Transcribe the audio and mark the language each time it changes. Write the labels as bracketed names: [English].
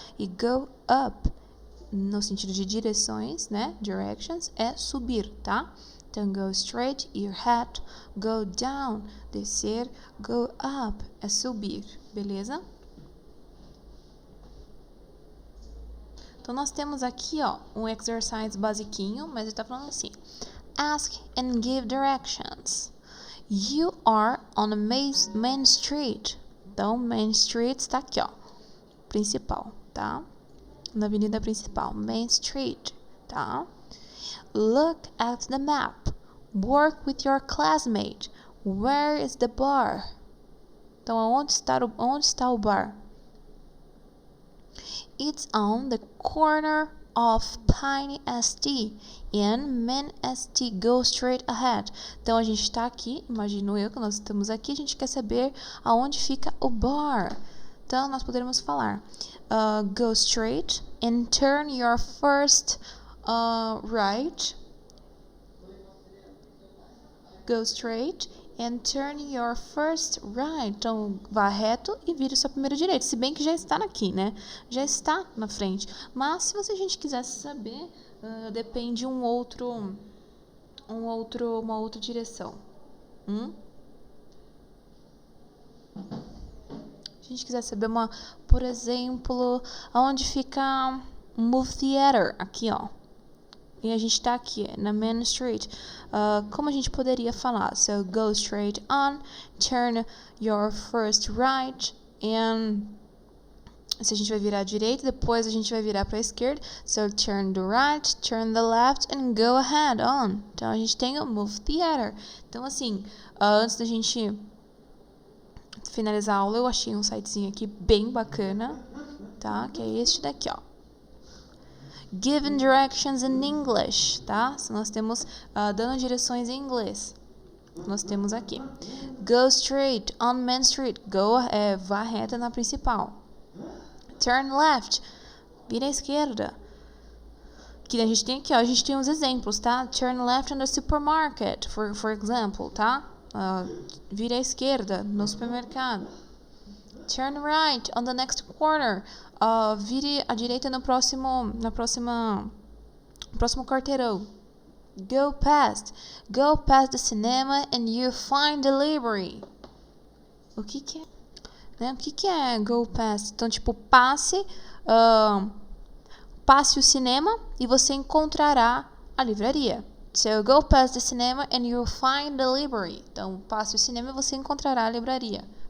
[Portuguese] E go up, no sentido de direções, né, directions, é subir, tá? Então, [English] go straight, [Portuguese] ir reto. [English] Go down, [Portuguese] descer. [English] Go up, [Portuguese] é subir, beleza? Então, nós temos aqui, ó, um exercise basiquinho, mas ele tá falando assim. [English] Ask and give directions. You are on a main street. [Portuguese] Então, main street está aqui, ó. Principal, tá? Na avenida principal. [English] Main street, [Portuguese] tá? [English] Look at the map. Work with your classmate. Where is the bar? [Portuguese] Então, onde está o bar? [English] It's on the corner of Pine ST and Main ST. Go straight ahead. [Portuguese] Então, a gente está aqui, imagino eu que nós estamos aqui, a gente quer saber aonde fica o bar. Então, nós poderíamos falar [English] go straight and turn your first right. Go straight and turn your first right. [Portuguese] Então, vá reto e vire sua primeira direita. Se bem que já está aqui, né? Já está na frente. Mas, se a gente quisesse saber, depende uma outra direção. Se a gente quiser saber por exemplo, aonde fica um movie theater, aqui, ó. E a gente tá aqui na Main Street. Como a gente poderia falar? [English] So, go straight on, turn your first right, and [Portuguese] se a gente vai virar à direita, depois a gente vai virar para a esquerda. [English] So, turn the right, turn the left, and go ahead on. [Portuguese] Então, a gente tem o Move Theater. Então, assim, antes da gente finalizar a aula, eu achei um sitezinho aqui bem bacana, tá? Que é este daqui, ó. [English] Given directions in English, [Portuguese] tá? Se nós temos dando direções em inglês. Nós temos aqui. [English] Go straight on Main Street. [Portuguese] Go, vá reta na principal. [English] Turn left. [Portuguese] Vira à esquerda. Que a gente tem aqui, ó. A gente tem uns exemplos, tá? [English] Turn left in the supermarket, for example, [Portuguese] tá? Vira à esquerda no supermercado. [English] Turn right on the next corner. [Portuguese] Vire à direita no próximo quarteirão. [English] Go past the cinema and you find the library. [Portuguese] O que é? Né? O que é [English] go past? [Portuguese] Então, tipo, passe o cinema e você encontrará a livraria. [English] So, go past the cinema and you'll find the library. [Portuguese] Então, passe o cinema e você encontrará a livraria.